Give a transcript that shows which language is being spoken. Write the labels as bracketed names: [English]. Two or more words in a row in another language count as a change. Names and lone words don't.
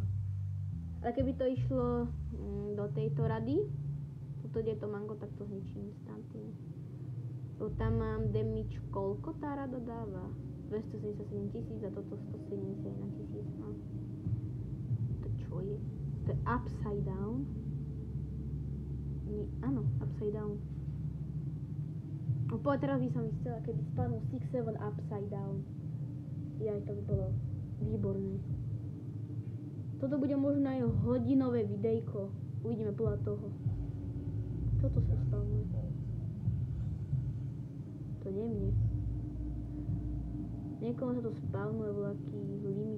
[Slovak] Ale keby to išlo do tejto rady, tuto je to mango, tak to zničím instantne. Tam mám damage, koľko tá rada dáva? 277 000 a toto 171 000. No. To čo je? To je [English] upside down. [Slovak] Áno, [English] upside down. [Slovak] Poď, teraz by som chcela, keby spadnul 6-7 [English] upside down. [Slovak] Jaj, to by bolo výborné. Toto bude možno aj hodinové videjko. Uvidíme podľa toho. Toto sa spavnuje. To nie mne. Niekomu sa to spavnuje voľaký limit.